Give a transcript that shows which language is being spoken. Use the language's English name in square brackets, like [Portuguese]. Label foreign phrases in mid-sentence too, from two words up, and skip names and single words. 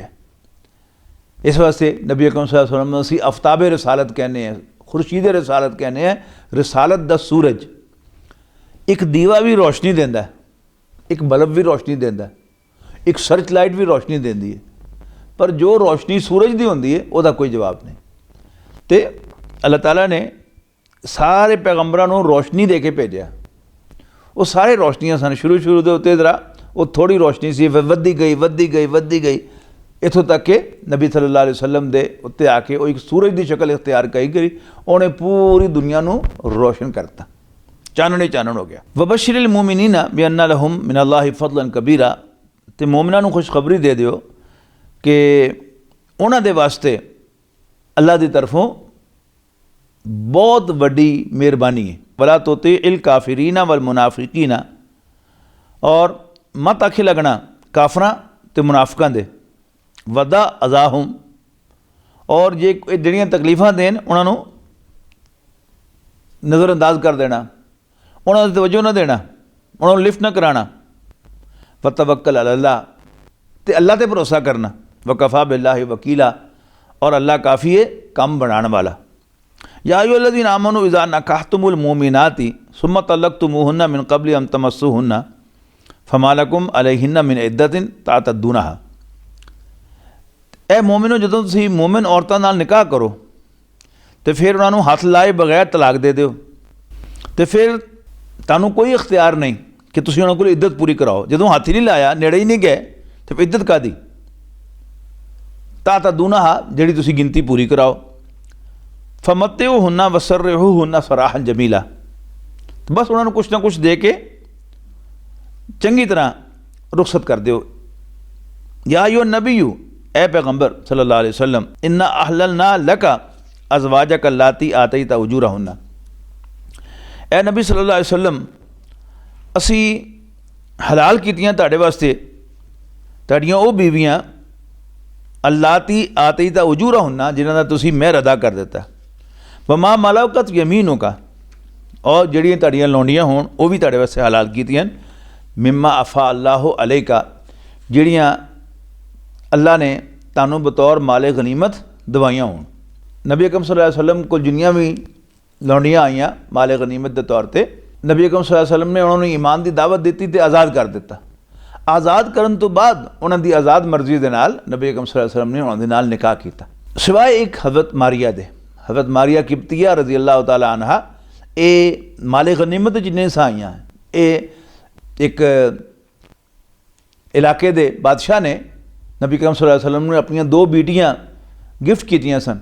[Punjabi] اس واسطے نبی اکرم [Arabic] صلى الله عليه وسلم [Punjabi] اسیں آفتاب رسالت کہندے ہاں، خورشید رسالت کہندے ہاں. رسالت دا سورج اک دیوا وی روشنی دیندا ہے، اک بلب وی روشنی دیندا ہے، اک [English] search light [Punjabi] وی روشنی دیندی ہے، پر جو روشنی سورج دی ہوندی ہے اس دا کوئی جواب نہیں. تے اللہ تعالیٰ نے سارے پیغمبراں نوں روشنی دے کے بھیجیا. اوہ سارے روشنیاں سن، شروع دے اتے ذرا اوہ تھوڑی روشنی سی، فیر ودھ گئی ایتھوں تک کہ نبی [Arabic] صلى الله عليه وسلم [Punjabi] دے اتے آ کے اوہ اک سورج دی شکل اختیار کری، اونہاں پوری دنیا نوں روشن کر دتا، چانن ای چانن ہو گیا. [Arabic] وبشر المؤمنين بأن لهم من الله فضلا كبيرا, [Punjabi] تے مومناں نوں خوشخبری دے دیو کہ اونہاں دے واسطے اللہ دی طرفوں بہت وڈی مہربانی ہے. [Arabic] ولا تطع الكافرين والمنافقين, [Punjabi] تے مت آکھے لگنا کافراں تے منافقاں دے. [Arabic] ودع أذاهم, [Punjabi] تے جیہڑیاں تکلیفاں دین اونہاں نوں نظرانداز کر دینا، اونہاں نوں توجہ نہ دینا، اونہاں نوں لفٹ نہ کرانا. [Arabic] وتوكل على الله, [Punjabi] تے اللہ تے بھروسہ کرنا. [Arabic] وكفى بالله وكيلا, [Punjabi] تے اللہ کافی ہے کم بنان والا. [Arabic] يا أيها الذين آمنوا إذا نكحتم المؤمنات ثم طلقتموهن من قبل أن تمسوهن فما لكم عليهن من عدة تعتدونها. [Punjabi] اے مومنو، جدوں تسیں مومن عورتاں نال نکاح کرو تے فیر اونہاں نوں ہتھ لائے بغیر طلاق دے دیو، تے فیر تہانوں کوئی اختیار نہیں کہ تسیں اونہاں کولوں عدت پوری کراؤ. جدوں ہتھ ای نہیں لایا، نیڑے ای نہیں گئے، تے فیر عدت کاہدی؟ تعتدونها، جیہڑی تسیں گنتی پوری کراؤ. [Arabic] فمتعوهن وسرحوهن سراحا جميلا, [Punjabi] بس اونہاں نوں کجھ نہ کجھ دے کے چنگی طرح رخصت کر دیو. [Arabic] يا أيها النبي, [Punjabi] اے پیغمبر [Arabic] صلى الله عليه وسلم، إنا أحللنا لك أزواجك اللاتي آتيت أجورهن. يا نبي صلى الله عليه وسلم, [Punjabi] اسیں حلال کیتیاں تہاڈے واسطے تہاڈیاں اوہ بیویاں [Arabic] اللاتي آتيت أجورهن, [Punjabi] جنہاں دا تسیں مہر ادا کر دتا. [Arabic] وما ملكت يمينك, [Punjabi] تے جیہڑیاں تہاڈیاں لونڈیاں ہون اوہ وی تہاڈے واسطے حلال کیتیاں. [Arabic] مما أفاء الله عليك, [Punjabi] جیہڑیاں اللہ نے تہانوں بطور مال غنیمت دوائیاں ہون. نبی اکرم [Arabic] صلى الله عليه وسلم [Punjabi] نوں جنیاں وی لونڈیاں آئیاں مال غنیمت دے طور تے، نبی اکرم [Arabic] صلى الله عليه وسلم [Punjabi] نے اونہاں نوں ایمان دی دعوت دتی تے آزاد کر دتا. آزاد کرن توں بعد اونہاں آزاد مرضی دے نال نبی اکرم [Arabic] صلى الله عليه وسلم [Punjabi] نے اونہاں نال نکاح کیتا. سوائے اک حضرت ماریہ دے، حضرت ماریہ قبطیہ [Arabic] رضي الله تعالى عنها, [Punjabi] اے مال غنیمت جنہے سائیاں اے اک علاقے دے بادشاہ نے نبی اکرم [Arabic] صلى الله عليه وسلم [Punjabi] نوں اپنیاں دو دھیاں گفٹ کیتیاں سن.